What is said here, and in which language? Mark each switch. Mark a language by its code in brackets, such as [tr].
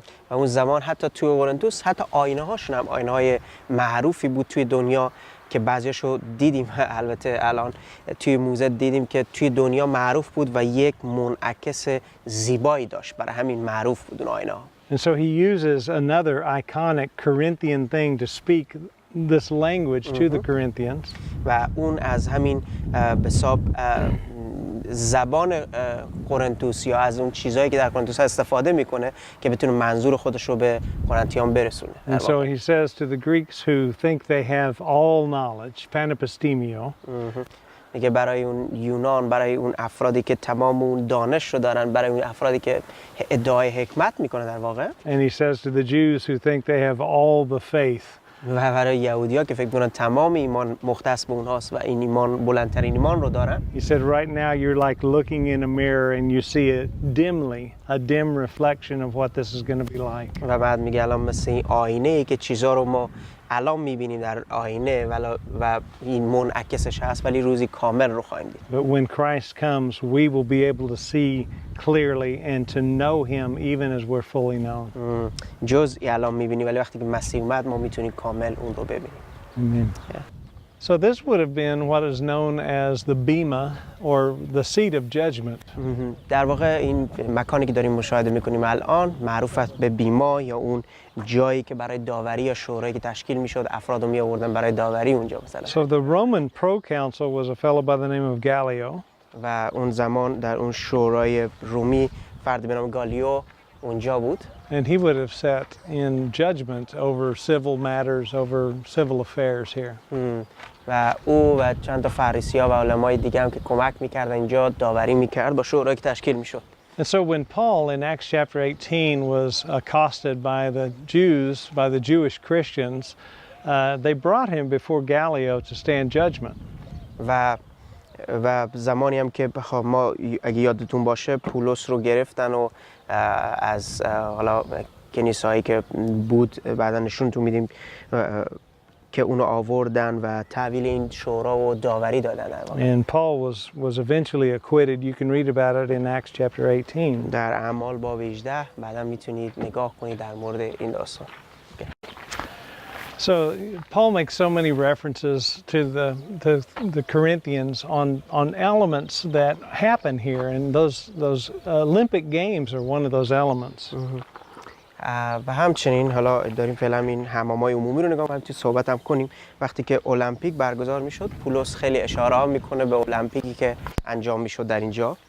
[fa] و اون زمان حتی توی قرنتس حتی آینه هاشون هم آینه های معروفی بود توی دنیا که بعضیاشو دیدیم، البته الان توی موزه دیدیم که توی دنیا معروف بود و یک منعکس زیبایی داشت، برای همین معروف بود اون آینه ها. [en] And so he uses another iconic Corinthian thing to speak this language to the Corinthians. [fa] و اون از همین به حساب زبان قرنتوس یا از اون چیزهایی که در قرنتوس استفاده میکنه که بتونه منظور خودش رو به قرنتیان برسونه. [en] And so he says to the Greeks who think they have all knowledge, panepistemio. [fa] میگه برای اون یونان، برای اون افرادی که تمام اون دانش رو دارن، برای اون افرادی که ادعای حکمت میکنه در واقع. [en] And he says to the Jews who think they have all the faith. [fa] و برای یهودی‌ها که فکر می‌کنن تمام ایمان مختص به اونهاست و این ایمان بلندترین ایمان رو دارن. [en] He said right now you're like looking in a mirror and you see it dimly, a dim reflection of what this is going to be like. [fa] و بعد میگه الان مثل این آینه‌ای که چیزا رو ما الان می‌بینیم در آینه و این منعکسش هست، ولی روزی کامل رو خواهیم دید. [en] But when Christ comes, we will be able to see clearly and to know him even as we're fully known. [fa] جزئی الان می‌بینیم ولی وقتی که مسیح اومد ما می‌تونیم کامل اون رو ببینیم. [en] Amen. So this would have been what is known as the bema or the seat of judgment. [fa] در واقع این مکانی که داریم مشاهده می‌کنیم الان معروف است به بیما یا اون جایی که برای داوری یا شورایی که تشکیل می‌شد افراد رو می‌آوردن برای داوری اونجا مثلا. [en] So the Roman proconsul was a fellow by the name of Gallio. [fa] و اون زمان در اون شورای رومی فردی به نام گالیو اونجا بود. [en] And he would have sat in judgment over civil matters, over civil affairs here. [fa] و او و چند تا فریسی‌ها و علمای دیگه هم که کمک می‌کردن اینجا داوری می‌کرد با شورایی که تشکیل می‌شد. [en] And so when Paul in Acts chapter 18 was accosted by the Jews, by the Jewish Christians, they brought him before Gallio to stand judgment. [fa] و زمانی هم که ما اگه یادتون باشه پولس رو گرفتن و از حالا کلیسایی که بود بعدا نشونتون میدیم که اونو آوردن و تحویل این شورا و داوری دادن. [en] And Paul was eventually acquitted. You can read about it in Acts chapter 18. [fa] در اعمال باب 18 بعدا میتونید نگاه کنید در مورد این داستان. [en] So Paul makes so many references to the Corinthians on elements that happen here, and those Olympic Games are one of those elements. [fa] و همچنین حالا داریم فعلا این حمامای عمومی رو نگاه کنیم، توی صحبت هم کنیم. وقتی که المپیک برگزار میشد، پولس خیلی اشاره ها میکنه به المپیکی که انجام میشد در اینجا.